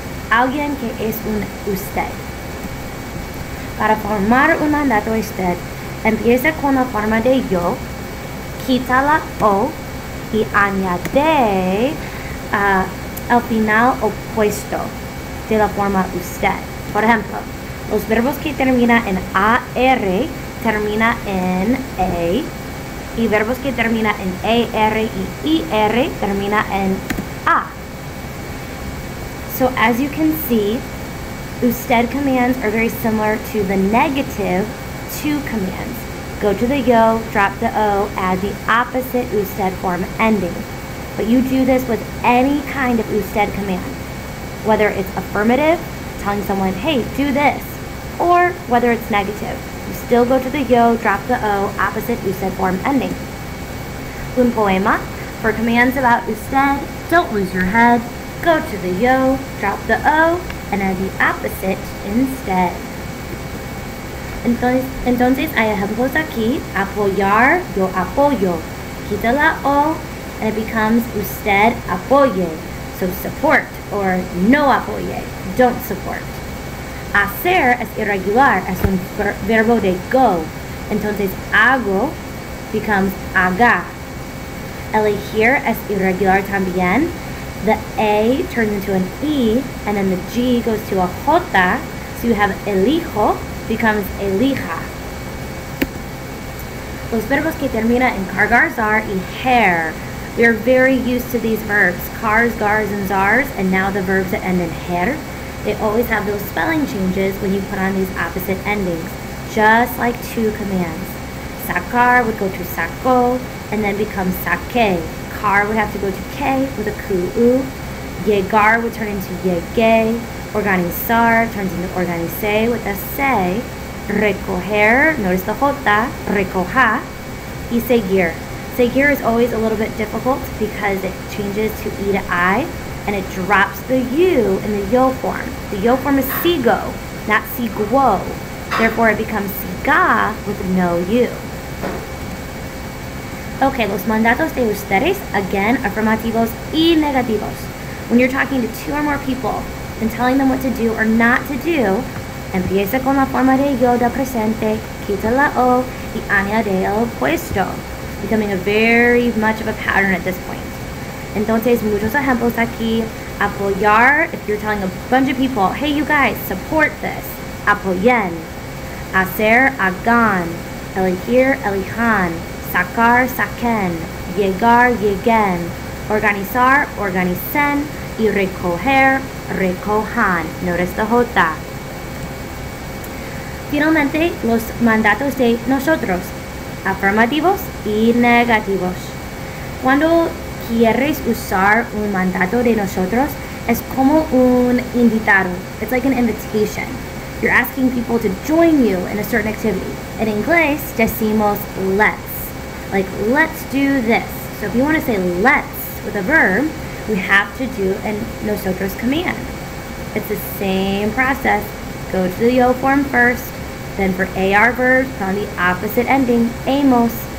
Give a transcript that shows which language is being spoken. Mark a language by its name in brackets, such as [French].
[Spanish] Alguien que es un usted. Para formar un mandato usted, empieza con la forma de yo, quita la O y añade el final opuesto de la forma usted. Por ejemplo, los verbos que terminan en AR termina en E y verbos que terminan en ER y IR termina en A. [English] So as you can see, usted commands are very similar to the negative to commands. Go to the yo, drop the O, add the opposite usted form ending. But you do this with any kind of usted command, whether it's affirmative, telling someone, hey, do this, or whether it's negative. You still go to the yo, drop the O, opposite usted form ending. [Spanish] Un poema, [English] for commands about usted, don't lose your head. Go to the yo, drop the O, and add the opposite instead. [Spanish] Entonces hay ejemplos aquí. Apoyar, yo apoyo. Quita la O, [English] and it becomes [Spanish] usted apoye. [English] So support, or [Spanish] no apoye, [English] don't support. [Spanish] Hacer es irregular, es un verbo de go. Entonces hago becomes haga. Elegir es irregular también. [English] The A turns into an E, and then the G goes to a J, so you have elijo becomes elija. [Spanish] Los verbos que terminan en cargar, zar, y hair. [English] We are very used to these verbs, cars, gars, and zars, and now the verbs that end in hair. They always have those spelling changes when you put on these opposite endings, just like two commands. Sacar would go to saco, and then become saque. Car would have to go to K with a ku-u. Llegar would turn into llegue. Organizar turns into organice with a se. Recoger, notice the jota, recoja. [Spanish] Y seguir. [English] Seguir is always a little bit difficult because it changes to E to I, and it drops the U in the yo form. The yo form is sigo, not siguo. Therefore, it becomes siga with no U. [Spanish] Okay, los mandatos de ustedes, again, affirmativos y negativos. [English] When you're talking to two or more people and telling them what to do or not to do, [Spanish] empieza con la forma de yo del presente, quita la O y añade el opuesto, [English] becoming a very much of a pattern at this point. [Spanish] Entonces, muchos ejemplos aquí. [English] Apoyar, if you're telling a bunch of people, hey, you guys, support this. [Spanish] Apoyen. Hacer, hagan. Elegir, elijan. Sacar, saquen. Llegar, lleguen. Organizar, organicen. Y recoger, recojan. [English] Notice the jota. [Spanish] Finalmente, los mandatos de nosotros, afirmativos y negativos. Cuando quieres usar un mandato de nosotros, es como un invitado. [English] It's like an invitation. You're asking people to join you in a certain activity. In inglés, decimos let's. Like, let's do this. So if you want to say let's with a verb, we have to do a nosotros command. It's the same process. Go to the yo form first, then for AR verbs, put on the opposite ending, amos.